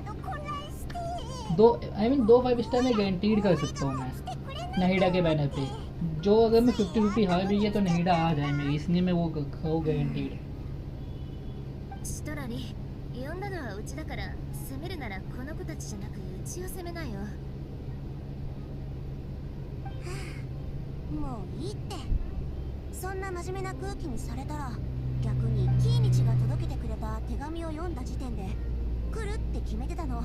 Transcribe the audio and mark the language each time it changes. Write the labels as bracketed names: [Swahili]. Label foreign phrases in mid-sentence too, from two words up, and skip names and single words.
[Hindi] दो 5 स्टार में गारंटीड कर सकता हूँ मैं नहीडा के बैनर पे जो अगर मैं 50-50 हार भी गया तो नहीडा आ जाए मेरी, इसलिए मैं वो गारंटीड। [Japanese] シトラに呼んだのはうちだから、攻めるならこの子たちじゃなくうちを攻めないよ。もういいって。そんな真面目な空気にされたら、逆にキーニチが届けてくれた手紙を読んだ時点で来るって決めてたの。